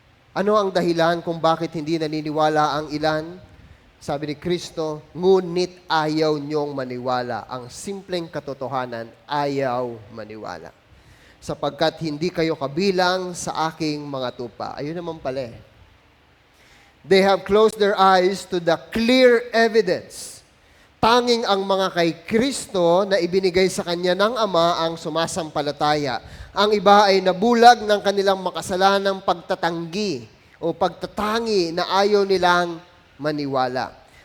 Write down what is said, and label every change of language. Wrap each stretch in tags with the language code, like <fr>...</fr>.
<tl>Ano ang dahilan kung bakit hindi naniniwala ang ilan? Sabi ni Kristo, ngunit ayaw niyong maniwala. Ang simpleng katotohanan, ayaw maniwala. Sapagkat hindi kayo kabilang sa aking mga tupa. Ayun naman pala.</tl> <en>They have closed their eyes to the clear evidence.</en> <tl>Tanging ang mga kay Kristo na ibinigay sa Kanya ng Ama ang sumasampalataya. Ang iba ay nabulag ng kanilang makasalanang pagtatanggi o pagtatangi na ayaw nilang maniwala.</tl>